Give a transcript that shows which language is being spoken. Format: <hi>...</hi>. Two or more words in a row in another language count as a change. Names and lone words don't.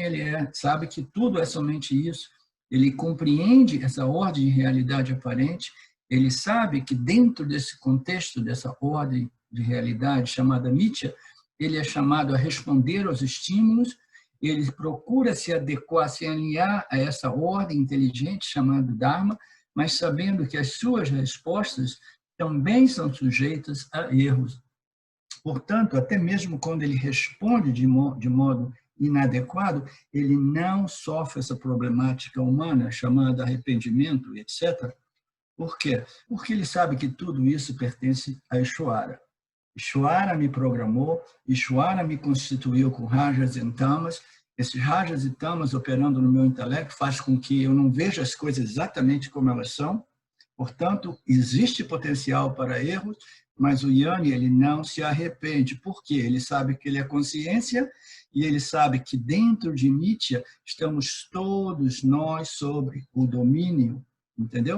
<pt>ele é, sabe que tudo é somente isso, ele compreende essa ordem de realidade aparente, ele sabe que dentro desse contexto, dessa ordem de realidade chamada Mitya, ele é chamado a responder aos estímulos, ele procura se adequar, se alinhar a essa ordem inteligente chamada Dharma, mas sabendo que as suas respostas também são sujeitas a erros. Portanto, até mesmo quando ele responde de modo inadequado, ele não sofre essa problemática humana chamada arrependimento, etc. Por quê? Porque ele sabe que tudo isso pertence a Ishvara. Ishvara me programou, Ishvara me constituiu com rajas e tamas. Esses rajas e tamas operando no meu intelecto faz com que eu não veja as coisas exatamente como elas são. Portanto, existe potencial para erros, mas o Yanni ele não se arrepende. Por quê? Ele sabe que ele é consciência e ele sabe que dentro de Nitya estamos todos nós sobre o domínio entendeu?</pt>